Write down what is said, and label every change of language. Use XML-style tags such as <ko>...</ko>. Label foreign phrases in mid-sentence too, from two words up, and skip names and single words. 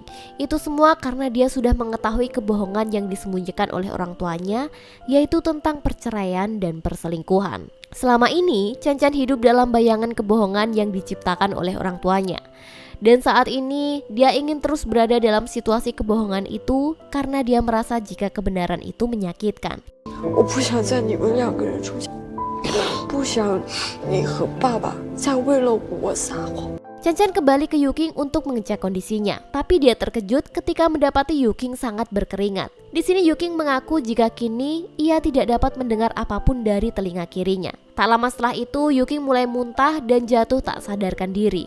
<id>Itu semua karena dia sudah mengetahui kebohongan yang disembunyikan oleh orang tuanya, yaitu tentang perceraian dan perselingkuhan. Selama ini, Chen Chen hidup dalam bayangan kebohongan yang diciptakan oleh orang tuanya. Dan saat ini, dia ingin terus berada dalam situasi kebohongan itu karena dia merasa jika kebenaran itu menyakitkan.</id> <zh>我不想在你们2个人中间，不想你和爸爸再为了我撒谎。</zh> <id>Chen Chen kembali ke Yuking untuk mengecek kondisinya, tapi dia terkejut ketika mendapati Yuking sangat berkeringat. Di sini Yuking mengaku jika kini ia tidak dapat mendengar apapun dari telinga kirinya. Tak lama setelah itu, Yuking mulai muntah dan jatuh tak sadarkan diri.</id>